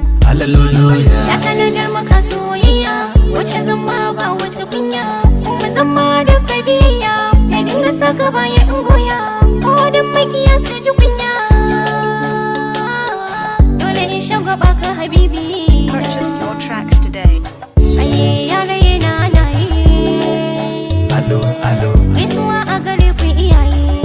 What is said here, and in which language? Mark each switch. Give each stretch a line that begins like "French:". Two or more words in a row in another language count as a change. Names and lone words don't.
Hausa: Alalolo, ya. Ya tanadar maka soyayya, wacce zan ma ba wata. Tukunya, mu zama da tarbiyya, na dinga saka baya in goya, ko dan makiya su ji kunya. Dole in shagwaba ka, habibi.
English: Purchase your tracks today. Aye, yare na, na, ye. Alo, alo.
Hausa: Gaisuwa a gare ku, iyaye.